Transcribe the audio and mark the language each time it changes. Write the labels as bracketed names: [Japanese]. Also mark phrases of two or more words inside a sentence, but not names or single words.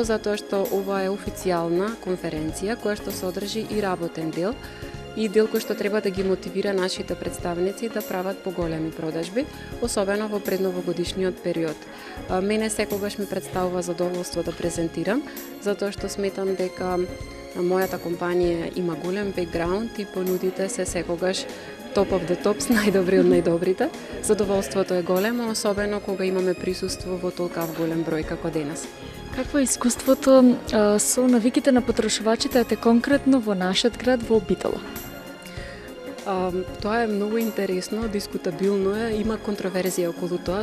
[Macedonian] Затоа што ова е официјална конференција која што содржи и работен дел, и дел кој што треба да ги мотивира нашите представници да прават поголеми продажби, особено во предновогодишниот период. Мене секогаш ми представува задоволство да презентирам, затоа што сметам дека мојата компанија има голем бекграунд и понудите се секогаш [English] top of the tops, [Macedonian] најдобри од најдобрите. Задоволството е големо, особено кога имаме присуство во толкав голем број како денес. Какво е искуството со навиките на потрошувачите, ете конкретно во нашиот град во Битола? Тоа е многу интересно, дискутабилно е, има контроверзија околу тоа.